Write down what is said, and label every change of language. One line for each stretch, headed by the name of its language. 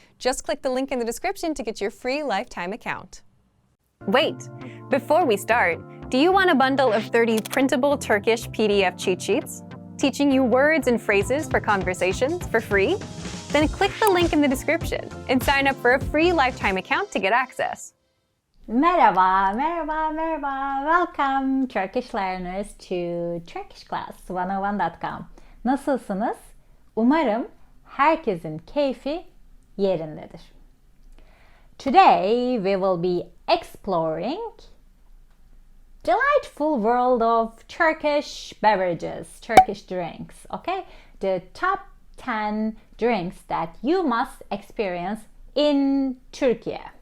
English: Just click the link in the description to get your free lifetime account. Wait, before we start, do you want a bundle of 30 printable Turkish PDF cheat sheets? Teaching you words and phrases for conversations for free? Then click the link in the description and sign up for a free lifetime account to get access.
Turkish: Merhaba, merhaba, merhaba.
English: Welcome Turkish learners to turkishclass101.com.
Turkish: Nasılsınız? Umarım herkesin keyfi yerindedir.
English: Today we will be exploring delightful world of Turkish beverages, Turkish drinks, okay? The top 10 drinks that you must experience in Turkey.